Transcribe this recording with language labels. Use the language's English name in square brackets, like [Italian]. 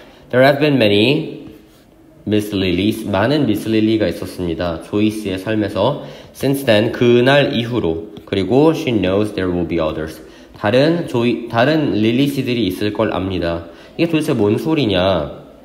[English] There have been many Miss Lilies. [Korean] 많은 Miss Lily가 있었습니다. 조이스의 삶에서. [English] Since then, [Korean] 그날 이후로. [English] 그리고 she knows there will be others. [Korean] 다른 릴리씨들이 있을 걸 압니다. 이게 도대체 뭔 소리냐?